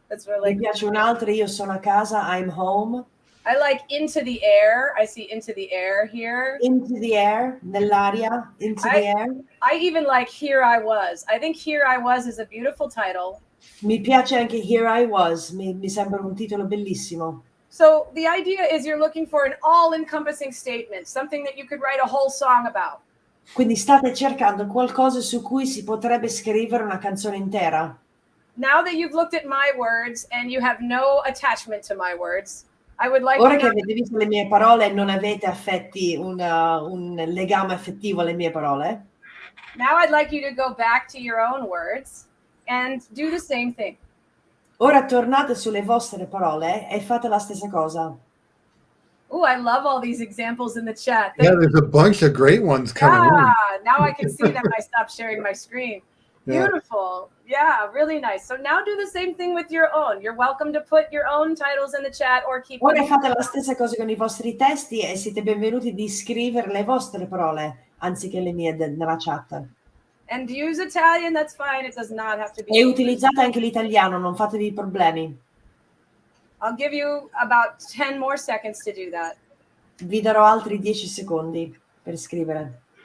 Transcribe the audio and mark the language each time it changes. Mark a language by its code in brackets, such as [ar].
[en] That's really [it] Mi piace un'altra, Io sono a casa, [en] I'm home. I like Into the Air. I see Into the Air here. Into the air, [it] nell'aria, [en] into the air. I even like Here I Was. I think Here I Was is a beautiful title. [it] Mi piace anche [en] Here I Was, [it] mi sembra un titolo bellissimo. [en] So the idea is you're looking for an all-encompassing statement, something that you could write a whole song about. [it] Quindi state cercando qualcosa su cui si potrebbe scrivere una canzone intera. [en] Now that you've looked at my words and you have no attachment to my words, I would like [it] Ora [en] to [it] che avete visto le mie parole e non avete un legame affettivo alle mie parole, [en] now I'd like you to go back to your own words and do the same thing. [it] ora tornate sulle vostre parole e fate la stessa cosa. [en] Oh, I love all these examples in the chat. Yeah, there's a bunch of great ones coming in. Now I can see them. I stopped sharing my screen. Yeah. Beautiful. Yeah, really nice. So now do the same thing with your own. You're welcome to put your own titles in the chat or keep [it] Ora [en] them. [it] fate la stessa cosa con i vostri testi e siete benvenuti di scrivere le vostre parole anziché le mie nella chat. [en] And use Italian, that's fine. It does not have to be. [it] E utilizzate anche l'italiano, non fatevi problemi. [en] I'll give you about 10 more seconds to do that. [it] Vi darò altri 10 secondi per scrivere.